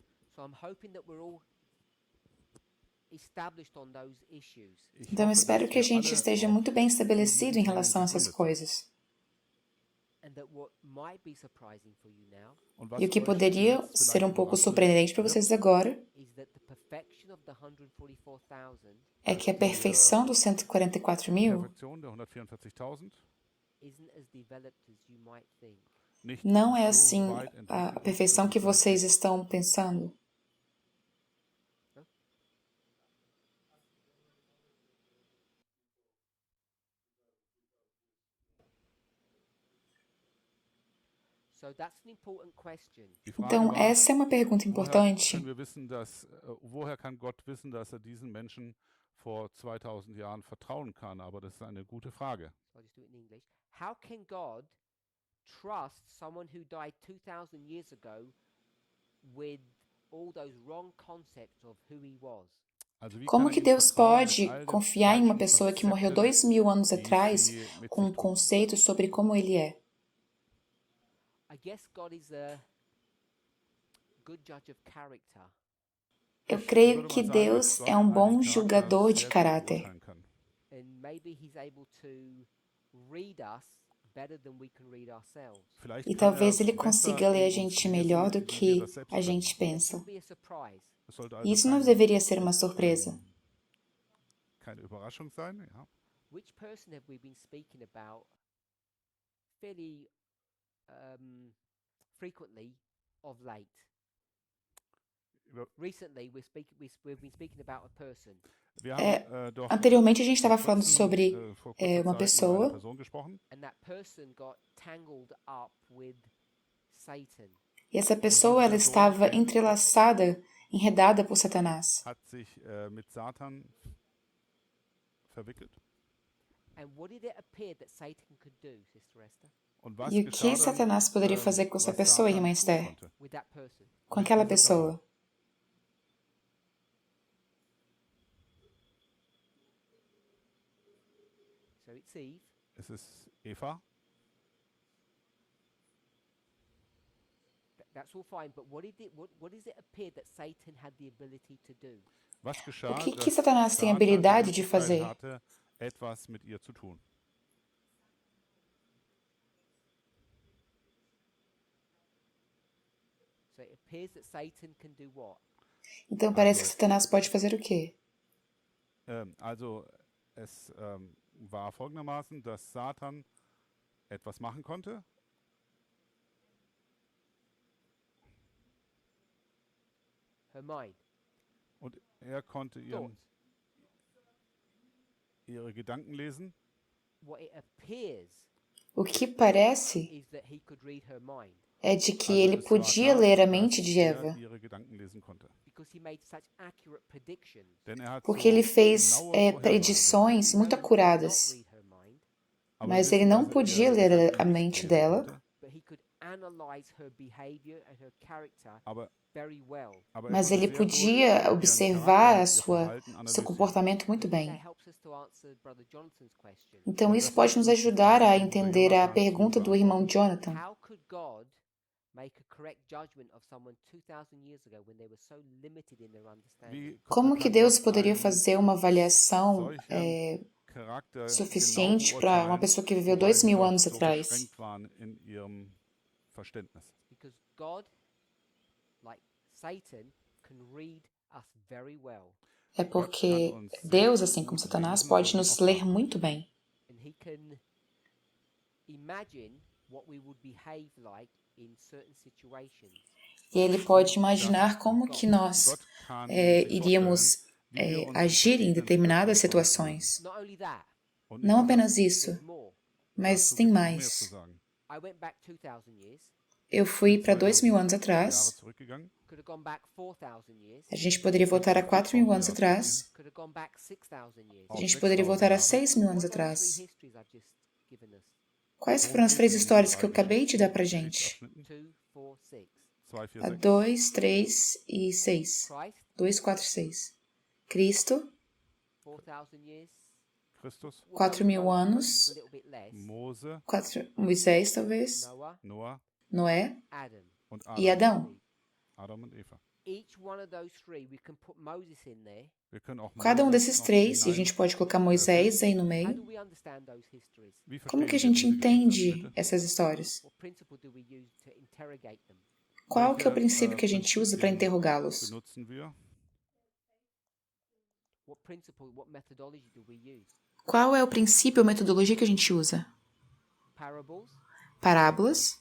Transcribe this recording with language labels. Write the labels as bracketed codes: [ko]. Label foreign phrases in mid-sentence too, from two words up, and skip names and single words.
[en] So I'm hoping that we're all established on those issues. [pt] Então, eu espero que a gente esteja muito bem estabelecido em relação a essas coisas. [en] And that what might be surprising for you now [pt] E o que poderia ser um pouco surpreendente para vocês agora [en] is that the perfection of the 144,000 [pt] é que a perfeição dos 144.000 [de] Perfektion der 144.000 [en] isn't as developed as you might think. [de] nicht [pt] não é [de] so [pt] assim [de] weit [pt] a [de] entwickelt [pt] perfeição [de] ist, [pt] que vocês estão pensando. [en] So that's an important question. [de] Die Frage [pt] Então, [de] war, [pt] essa é uma pergunta importante. [de] woher kann Gott wissen, dass diesen Menschen vor 2000 Jahren vertrauen kann? Aber das ist eine gute Frage. [en] So I'll just do it in English. How can God trust someone who died 2,000 years ago with all those wrong concepts of who he was? [de] Also, wie [pt] Como [de] kann [pt] que [de] ihm [pt] Deus [de] vertrauen [pt] pode [de] mit all den [pt] confiar em uma [de] falschen [pt] pessoa que morreu [de] Konzepten, [pt] 2000 anos [de] die [pt] atrás [de] sie mit [pt] com um [de] sich trugen? [pt] conceito sobre como ele é? [en] I guess God is a good judge of character. [pt] Eu [de] Ich [pt] creio [de] würde [pt] que [de] mal sagen, dass [pt] Deus [de] Gott [pt] é um bom [de] einen [pt] julgador de [de] sehr gut [pt] caráter. [de] beurteilen kann. [en] And maybe he's able to read us better than we can read ourselves. [de] Vielleicht [pt] E [de] kann [pt] talvez ele [de] besser [pt] consiga ler a [de] in uns [pt] gente [de] lesen, [pt] melhor do [de] wie wir [pt] que [de] das selbst [pt] a [de] können. [pt] gente pensa. [en] It be a surprise. [de] Es sollte [pt] E [de] also [pt] isso não [de] keine, [pt] deveria ser uma surpresa. [de] keine Überraschung sein. Ja. [en] Which person have we been speaking about fairly frequently of late? [de] Über- [en] Recently, we've been speaking about a person. [de] Wir haben doch [pt] Anteriormente, a gente [de] vor [pt] estava falando [de] kurzem, [pt] sobre [de] vor kurzer [pt] uma [de] Zeit über [pt] pessoa, [de] eine Person gesprochen. [en] And that person got tangled up with Satan. [pt] e essa pessoa ela estava entrelaçada, enredada por Satanás. [de] Hat sich mit Satan verwickelt. [en] And what did it appear that Satan could do, Sister Esther, [de] Und was [pt] E o [de] geschah [pt] que [de] dann, [pt] Satanás poderia fazer com essa [de] was [pt] pessoa, [de] Satan [pt] irmã [de] tun [pt] Esther? [de] konnte? [en] with that person? [pt] Com aquela pessoa? [en] So it's Eve. [de] Es ist Eva. [en] That's all fine, but what does it appear that Satan had the ability to do? [de] Was geschah, [pt] que [de] dass [pt] Satanás tem a [de] Satan die [pt] habilidade de [de] Möglichkeit [pt] fazer? [de] hatte, etwas mit ihr zu tun? [en] So it appears that Satan can do what? [pt] Então parece que Satanás pode fazer o quê? [de] Also es war folgendermaßen, dass Satan etwas machen konnte. [en] Her mind. [de] Und er konnte [en] Thoughts. [de] ihre Gedanken lesen. [en] What it appears [pt] O que parece [en] is that he could read her mind [pt] é de que [de] Also [pt] ele [de] es war [pt] podia [de] klar, [pt] ler a [de] dass [pt] mente de [de] er [pt] Eva, [de] ihre Gedanken lesen konnte. [en] because he made such accurate predictions. [de] Denn er hat [pt] porque [de] so [pt] ele fez [de] genaue Vorhersagen [pt] predições muito [en] He could not [pt] acuradas. [en] read her mind, [de] Aber [pt] Mas [de] wir [pt] ele [de] wissen, [pt] não [de] dass [pt] podia [de] ihre [pt] ler [de] Gedanken [pt] a [de] nicht [pt] mente [de] lesen [pt] dela, [de] konnte. [en] but he could analyze her behavior and her character [de] Aber [en] very well. [de] er [pt] mas [de] konnte [pt] ele [de] sehr gut [pt] podia [de] ihren [pt] observar [de] Charakter [pt] a [de] und ihr [pt] sua, [de] Verhalten [pt] seu [de] analysieren. [pt] comportamento muito [en] That [pt] bem. [en] helps us to answer Brother Jonathan's question. [pt] Então [de] Und [pt] isso [de] das [pt] pode [de] hilft [pt] nos [de] uns, die [pt] ajudar [de] Frage [pt] a [de] von Bruder [pt] entender a [de] Jonathan zu [pt] pergunta do irmão [de] beantworten. [pt] Jonathan. [en] How could God make a correct judgment of someone 2,000 years ago when they were so limited in their understanding? [de] Wie [pt] Como que [de] kann [pt] Deus [de] Gott [pt] poderia [de] einen [pt] fazer uma avaliação [de] solchen Charakter [pt] suficiente [de] genau [pt] para uma [de] beurteilen, [pt] pessoa que viveu [de] wobei [pt] 2000 [de] sie doch [pt] anos [de] so [pt] atrás? [de] beschränkt waren in ihrem Verständnis? [en] Because God, like Satan, can read us very well. [pt] É porque Deus, assim como Satanás, pode nos ler muito bem. [en] And he can imagine what we would behave like in certain situations. [pt] E ele pode imaginar como que nós [de] Gott kann sich [pt] iríamos [de] vorstellen, wie wir uns [pt] agir em [de] in [pt] determinadas [de] verschiedenen [pt] situações. [en] Not only that, [de] Und [pt] Não [de] nicht nur [pt] apenas [de] das, [pt] isso, [en] there's more. [pt] mas [de] dazu [pt] tem [de] gibt's noch mehr [pt] mais. [de] zu sagen. [en] I went back 2,000 years. [pt] Eu fui para [de] 2000 [pt] 2000 anos [de] Jahre [pt] atrás. [de] zurückgegangen. [en] Could have gone back 4,000 years. [pt] A gente poderia voltar a 4.000 anos atrás. [en] Could have gone back 6,000 years. [pt] A gente poderia voltar a 6.000 anos [en] What are those [pt] atrás. [en] three histories I've just given us? [pt] Quais foram as três histórias que eu acabei de dar pra gente? [en] 2, 4, 6. [de] 2, 4, [pt] A [de] 6. [pt] 2, 3 e 6. [en] Christ, [pt] 2, 4, 6. Cristo, [en] 4,000 years. [de] Christus, [pt] 4.000 anos, [en] A little bit less. [de] Mose, [pt] Moisés talvez, [de] Noah, Noah [pt] Noé [de] Adam. und [pt] e [de] Adam. [pt] Adão. [de] Adam und Eva. [en] Each one of those three, we can put Moses in there. [de] Wir können auch [pt] Cada [de] Moses [pt] desses [de] noch [pt] três, e a [de] hinein- [pt] gente pode colocar Moisés aí no [en] How [pt] meio. [en] do we understand those histories? [de] Wie [pt] Como que a [de] verstehen wir [pt] gente [de] diese [pt] entende [de] Geschichte? [pt] essas histórias? [en] What principle do we use to interrogate them? [pt] Qual que é o [de] Welche, [pt] princípio que a gente usa para [de] Prinzipien [pt] interrogá-los? [de] benutzen wir? [en] What principle, what methodology do we use? [pt] Qual é o princípio ou metodologia que a gente usa? [en] Parables, [pt] Parábolas,